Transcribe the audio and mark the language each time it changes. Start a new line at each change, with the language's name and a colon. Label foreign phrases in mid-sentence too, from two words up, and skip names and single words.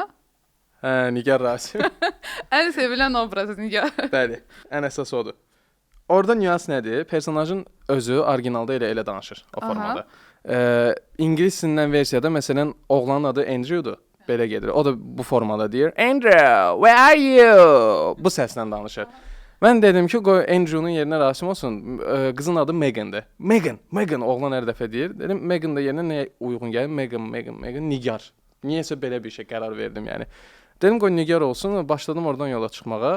Azerbaijani: Nigar Rasim. Ən sevilən obraz Nigar. Bəli, ən əsas odur. Orada nüans nədir? Personajın özü orijinalda elə danışır o formada. İngilis dilindən versiyada məsələn oğlanın adı Andrew'dur. Belə gedir. O da bu formada deyir.
English: Andrew, where are you?
Azerbaijani: Bu səslə danışır. Mən dedim ki, qoy Andrew'nun yerinə Rasim olsun. Qızın adı Megan'dır. Megan oğlan hər dəfə deyir. Dedim Megan da yerinə nəyə uyğun gəlir? Megan, Nigar. Niyəsə belə bir şey qərar verdim yəni. Dedim qoy Nigar olsun. Başladım oradan yola çıxmağa.